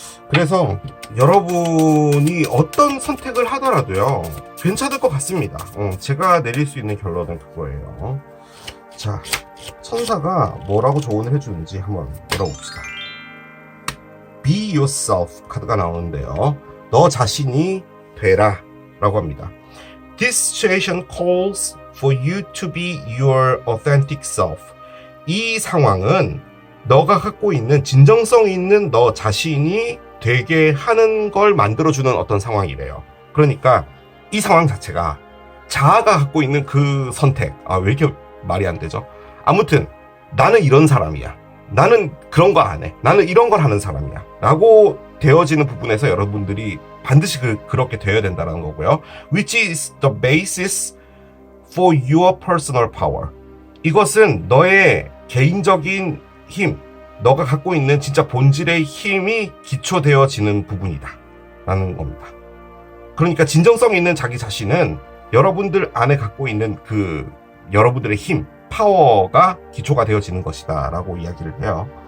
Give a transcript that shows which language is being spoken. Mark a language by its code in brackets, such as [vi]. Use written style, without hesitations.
[ko] 그래서 여러분이 어떤 선택을 하더라도요, 괜찮을 것 같습니다. 제가 내릴 수 있는 결론은 그거예요. 자, 천사가 뭐라고 조언을 해주는지 한번 열어봅시다. Be yourself 카드가 나오는데요. 너 자신이 되라 라고 합니다. [en] This situation calls for you to be your authentic self. [ko] 이 상황은 너가 갖고 있는 진정성 있는 너 자신이 되게 하는 걸 만들어주는 어떤 상황이래요. 그러니까 이 상황 자체가 자아가 갖고 있는 그 선택, 왜 이렇게 말이 안 되죠? 아무튼 나는 이런 사람이야, 나는 그런 거 안 해, 나는 이런 걸 하는 사람이야 라고 되어지는 부분에서 여러분들이 반드시 그렇게 되어야 된다는 거고요. [en] Which is the basis for your personal power. [ko] 이것은 너의 개인적인 힘, 너가 갖고 있는 진짜 본질의 힘이 기초되어지는 부분이다 라는 겁니다. 그러니까 진정성 있는 자기 자신은 여러분들 안에 갖고 있는 그 여러분들의 힘, 파워가 기초가 되어지는 것이다 라고 이야기를 해요.